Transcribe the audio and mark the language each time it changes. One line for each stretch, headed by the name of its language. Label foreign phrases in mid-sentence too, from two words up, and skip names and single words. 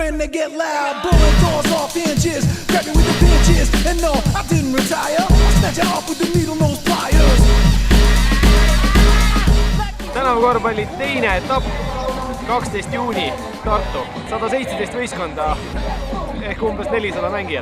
English: when they get loud. Blowing doors off hinges, grab me with the pinches. And no, I didn't retire, I snatch it off with the needle nose pliers.
Estonian: Tänavu korvpalli teine etapp, 12 juuni, Tartu, 117 võistkonda ehk umbes 400 mängijat.